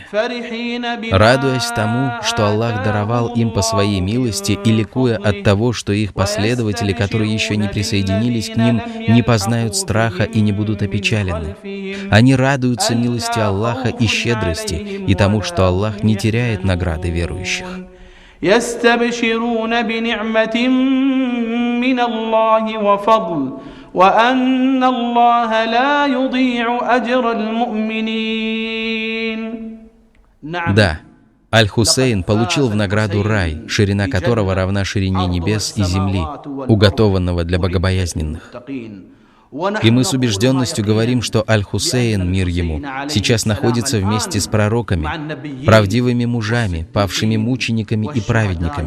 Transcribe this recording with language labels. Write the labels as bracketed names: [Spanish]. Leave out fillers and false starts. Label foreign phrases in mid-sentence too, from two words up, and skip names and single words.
[Russian] Радуясь тому, что Аллах даровал им по своей милости, и ликуя от того, что их последователи, которые еще не присоединились к ним, не познают страха и не будут опечалены. Они радуются милости Аллаха и щедрости, и тому, что Аллах не теряет награды верующих. [Arabic] يستبشرون بنعمة من الله وفضل وأن الله لا يضيع أجر المؤمنين. [Russian] Да, Аль-Хусейн получил в награду рай, ширина которого равна ширине небес и земли, уготованного для богобоязненных. И мы с убежденностью говорим, что Аль-Хусейн, мир ему, сейчас находится вместе с пророками, правдивыми мужами, павшими мучениками и праведниками.